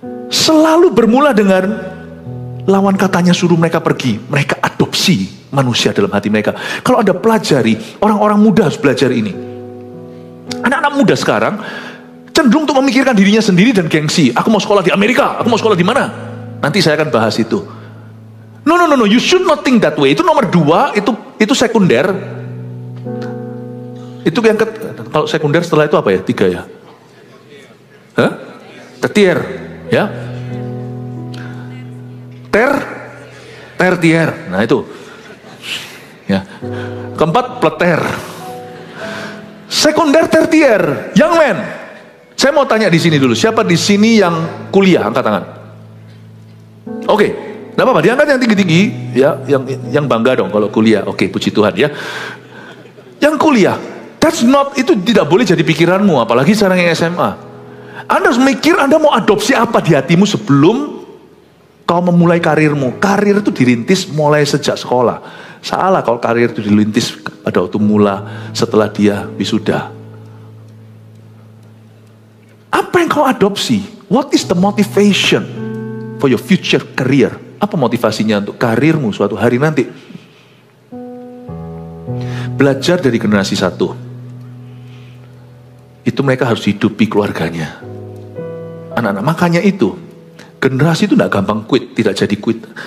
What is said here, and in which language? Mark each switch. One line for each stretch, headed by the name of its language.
Indonesian: Selalu bermula dengan lawan katanya suruh mereka pergi. Mereka adopsi manusia dalam hati mereka. Kalau Anda pelajari, orang-orang muda harus belajar ini. Anak-anak muda sekarang cenderung untuk memikirkan dirinya sendiri dan gengsi. Aku mau sekolah di Amerika, aku mau sekolah di mana? Nanti saya akan bahas itu.
English: No, you should not think that way.
Indonesian: Itu nomor 2, itu sekunder. Itu yang kalau sekunder setelah itu apa ya? 3 ya? Hah? Tertier, ya? Tertier. Nah itu. Ya. Keempat, pleter. Sekunder, tertier.
English: Young man.
Indonesian: Saya mau tanya di sini dulu. Siapa di sini yang kuliah? Angkat tangan. Oke. Tidak apa-apa. Diangkat yang tinggi-tinggi. Ya, yang bangga dong kalau kuliah. Oke, puji Tuhan ya. Yang kuliah. Itu tidak boleh jadi pikiranmu. Apalagi sekarang yang SMA. Anda harus mikir Anda mau adopsi apa di hatimu sebelum kau memulai karirmu. Karir itu dirintis mulai sejak sekolah. Salah kalau karir itu dirintis pada waktu mula setelah dia wisuda. Apa yang kau adopsi?
English: What is the motivation for your future career?
Indonesian: Apa motivasinya untuk karirmu suatu hari nanti? Belajar dari generasi satu. Itu mereka harus hidupi keluarganya. Anak-anak, makanya itu. Generasi itu tidak gampang quit, tidak jadi quit.